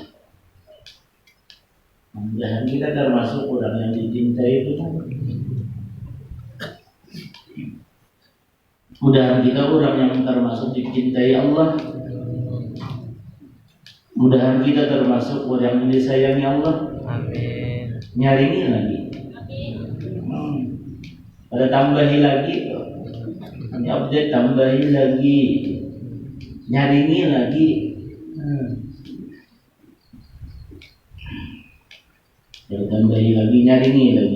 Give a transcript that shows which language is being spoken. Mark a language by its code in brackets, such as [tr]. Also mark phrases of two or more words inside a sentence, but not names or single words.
[id] Mudah-mudahan kita termasuk orang yang dicintai Tuhan. Mudah-mudahan kita orang yang termasuk dicintai Allah. Mudahan kita termasuk orang yang disayangi Allah. Amin. [bjn] Nyaringi lagi. Ada tambahi lagi. Ini update tambahi lagi. Nyaringi lagi. Ada tambahi lagi, nyaringi lagi.